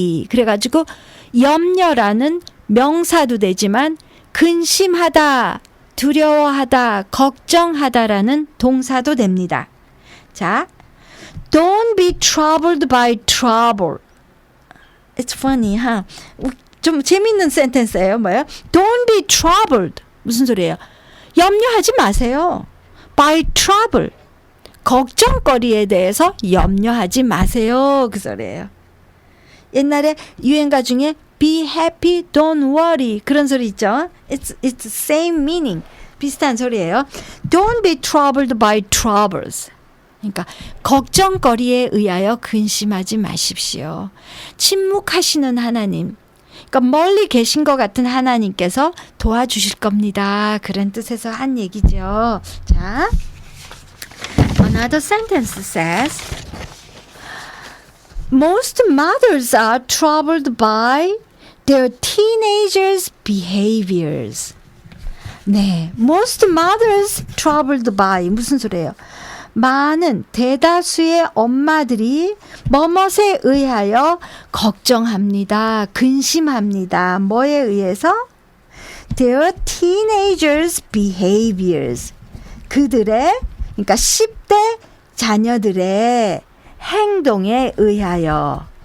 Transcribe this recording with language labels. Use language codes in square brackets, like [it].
[ko] 그래가지고 염려라는 명사도 되지만 근심하다, 두려워하다, 걱정하다라는 동사도 됩니다. [en] 자, don't be troubled by trouble. It's funny, huh? [ko] 좀 재밌는 센텐스예요. 뭐예요? [en] Don't be troubled. [ko] 무슨 소리예요? 염려하지 마세요. [en] by trouble. [ko] 걱정거리에 대해서 염려하지 마세요. 그 소리예요. 옛날에 유행가 중에 [en] be happy, don't worry [ko] 그런 소리 있죠. [en] It's the same meaning. [ko] 비슷한 소리예요. [en] Don't be troubled by troubles. [ko] 그러니까 걱정거리에 의하여 근심하지 마십시오. 침묵하시는 하나님, 그러니까 멀리 계신 것 같은 하나님께서 도와주실 겁니다. 그런 뜻에서 한 얘기죠. [en] 자, another sentence says, most mothers are troubled by their teenagers' behaviors. 네, most mothers troubled by [ko] 무슨 소리예요? 많은 대다수의 엄마들이 뭐뭇에 의하여 걱정합니다. 근심합니다. 뭐에 의해서? [en] Their teenagers' behaviors. [ko] 그들의, 그러니까 10대 자녀들의 행동에 의하여.